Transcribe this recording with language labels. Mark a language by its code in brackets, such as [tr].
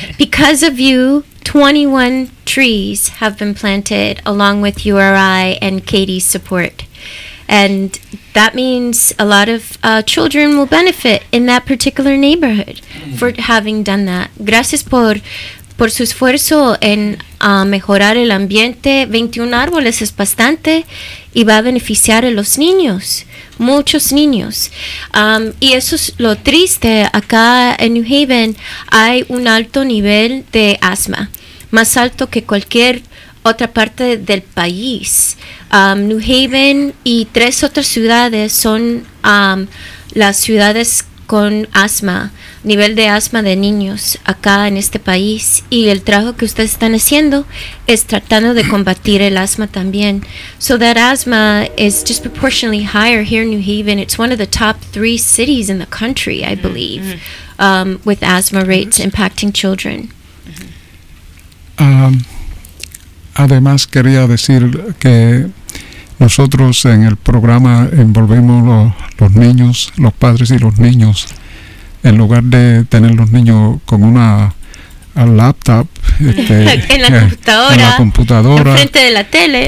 [en] Because of you, 21 trees have been planted along with URI and Katie's support. And that means a lot of children will benefit in that particular neighborhood for having done that. [es] Gracias por su esfuerzo en mejorar el ambiente. 21 árboles es bastante y va a beneficiar a los niños, muchos niños. Y eso es lo triste. Acá en New Haven hay un alto nivel de asma, más alto que cualquier otra parte del país. New Haven y 3 otras ciudades son las ciudades con asma, nivel de asma de niños acá en este país, y el trabajo que ustedes están haciendo es tratando de combatir el asma también. [en] So that asthma is disproportionately higher here in New Haven. It's one of the top 3 cities in the country, I believe, with asthma rates impacting children. [es] Además, quería decir que nosotros en el programa envolvemos los niños, los padres y los niños. En lugar de tener los niños con una laptop, en la computadora, enfrente de la tele,